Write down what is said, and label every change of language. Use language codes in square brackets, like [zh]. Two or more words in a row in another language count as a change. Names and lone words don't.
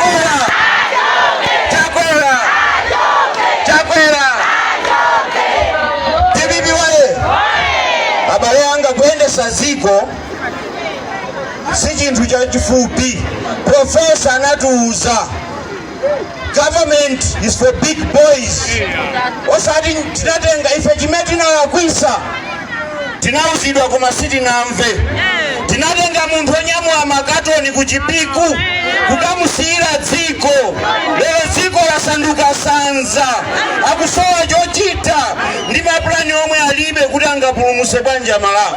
[ny] Chakwera DPP waye abale anga kuyendesa ziko si chinthu chachifupi. Professor anatiuza [en] government is for big boys. [ny] Osati tinatenga ife chimene tinalakwisa tinauzidwa koma sitinamve. Tinatenga munthu onyamula makatoni kuchipiku kukamusiyira dziko. Lero dziko lasanduka sanza, akusowa chochita ndi mapulani omwe alibe kuti angapulumutse banja Malawi.